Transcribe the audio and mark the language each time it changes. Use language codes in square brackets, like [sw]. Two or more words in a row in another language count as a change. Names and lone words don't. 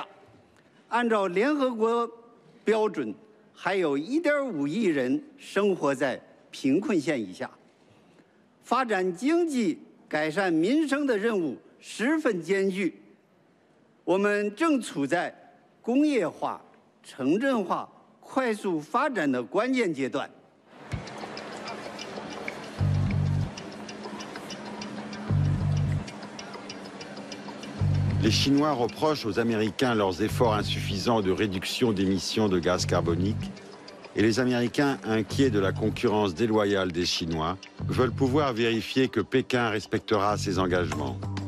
[zh] 按照联合国标准，还有1.5亿人生活在贫困线以下。发展经济、改善民生的任务十分艰巨。我们正处在工业化、城镇化快速发展的关键阶段。 [fr] Les Chinois reprochent aux Américains leurs efforts insuffisants de réduction d'émissions de gaz carbonique et les Américains, inquiets de la concurrence déloyale des Chinois, veulent pouvoir vérifier que Pékin respectera ses engagements.